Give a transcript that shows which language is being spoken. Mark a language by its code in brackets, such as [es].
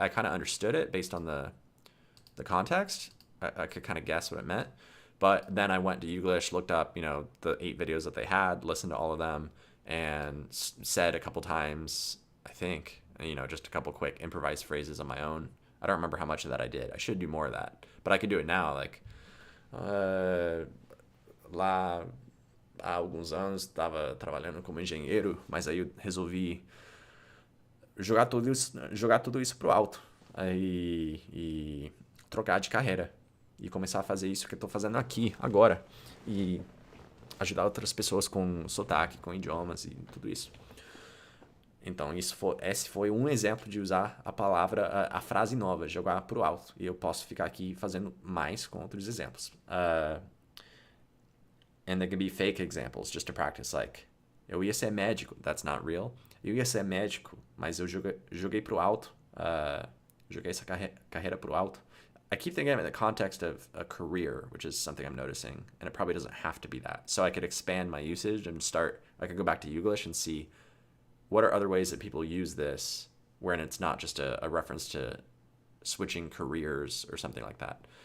[en] I kind of understood it based on the context. I could kind of guess what it meant. But then I went to Youglish, looked up, the 8 videos that they had, listened to all of them, and said a couple times, I think, just a couple quick improvised phrases on my own. I don't remember how much of that I did. I should do more of that. But I could do it now, like, [pt] lá há alguns anos estava trabalhando como engenheiro, mas aí eu resolvi jogar tudo isso pro alto e trocar de carreira. E começar a fazer isso que eu tô fazendo aqui, agora. E ajudar outras pessoas com sotaque, com idiomas e tudo isso. Então, esse foi um exemplo de usar a palavra, a frase nova, jogar pro alto. E eu posso ficar aqui fazendo mais com outros exemplos. [en] And there can be fake examples just to practice, like, [pt] eu ia ser médico, [en] that's not real. [pt] Eu ia ser médico, mas eu joguei pro alto. Joguei essa carreira pro alto. [en] I keep thinking of it in the context of a career, which is something I'm noticing, and it probably doesn't have to be that. So I could expand my usage and I could go back to Youglish and see what are other ways that people use this wherein it's not just a reference to switching careers or something like that.